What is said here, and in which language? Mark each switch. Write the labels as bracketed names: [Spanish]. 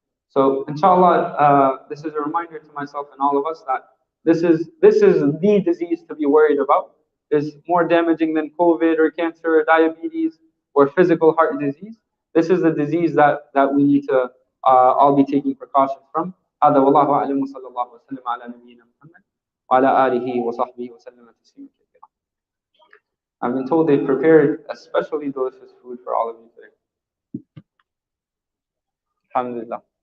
[English] So inshallah, this is a reminder to myself and all of us that this is the disease to be worried about. Is more damaging than COVID or cancer or diabetes or physical heart disease. This is the disease that we need to all be taking precautions from. [Arabic] هذا والله أعلم وصلى الله وسلم على نبينا محمد وعلى آله وصحبه وسلم تسليما كثيرا. [English] I've been told they prepared especially delicious food for all of you today. Alhamdulillah.